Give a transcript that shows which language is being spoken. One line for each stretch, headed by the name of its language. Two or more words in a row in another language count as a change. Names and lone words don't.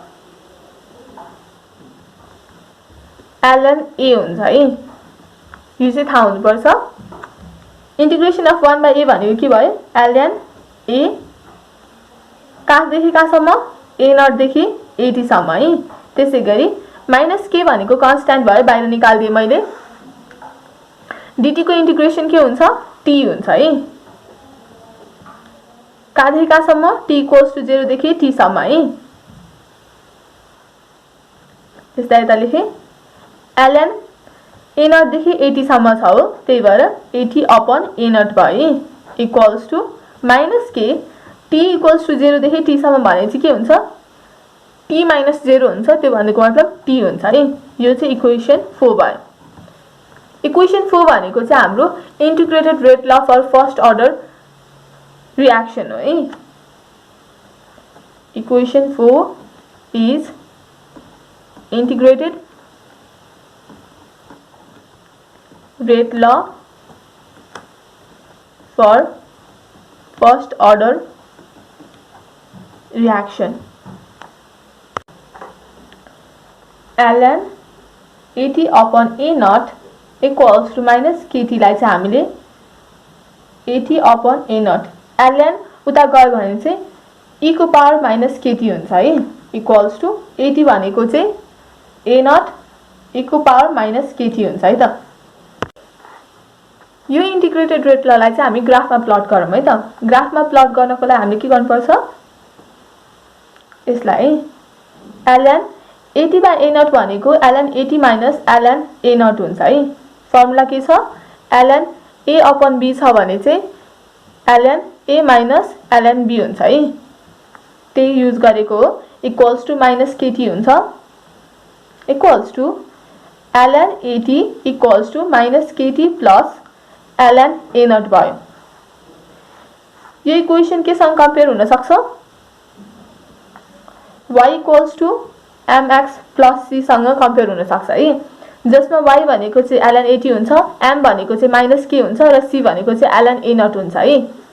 Nepali: ln a हुन्छ है यो चाहिँ थाहा हुनुपर्छ
English: integration of
Nepali: 1/a भनेको के भयो ln a कहाँदेखि कहाँसम्म a नट देखि at सम्म है त्यसैगरी माइनस k भनेको कन्स्ट्यान्ट भयो बाहिर निकाल्दिए मैले dt को इन्टिग्रेसन के हुन्छ t हुन्छ है कहाँदेखि कहाँसम्म t
English: equals to
Nepali: 0 देखि t सम्म है त्यसलाई यता लेखे ln a नट देखि at सम्म छ हो त्यही भएर at अपन a नट भयो
English: equals to minus k t equals to 0
Nepali: देखि t सम्म भने चाहिँ के हुन्छ t माइनस 0 हुन्छ त्यो भनेको मतलब t हुन्छ है यो चाहिँ इक्वेसन 4 भयो इक्वेसन 4 भनेको चाहिँ हाम्रो
English: integrated rate law for first order reaction
Nepali: हो है
English: equation 4 is integrated rate law for first order reaction ln at upon a naught equals to minus kt
Nepali: लाई चाहिँ हामीले
English: at upon a naught ln
Nepali: उता गयो भने चाहिँ e को
English: power minus kt
Nepali: हुन्छ है
English: equals to
Nepali: at भनेको चाहिँ a naught e को
English: power minus kt
Nepali: हुन्छ है त यो
English: integrated rate
Nepali: ललाई चाहिँ हामी ग्राफमा प्लट गरौँ है त ग्राफमा प्लट गर्नको लागि हामीले के गर्नुपर्छ यसलाई
English: ln at by a naught
Nepali: भनेको
English: ln at minus ln a naught
Nepali: हुन्छ है फर्मुला के छ
English: ln a upon b
Nepali: छ भने चाहिँ
English: ln a minus ln b
Nepali: हुन्छ है त्यही युज गरेको हो
English: equals to minus kt
Nepali: हुन्छ
English: equals to ln at equals to minus kt plus ln a naught
Nepali: भयो यो इक्वेसन के सँग कम्पेयर हुन सक्छ
English: y equals to mx plus c
Nepali: सँग कम्पेयर हुन सक्छ है जसमा y भनेको चाहिँ ln at हुन्छ m भनेको चाहिँ
English: minus k
Nepali: हुन्छ र c भनेको चाहिँ
English: ln a naught
Nepali: हुन्छ है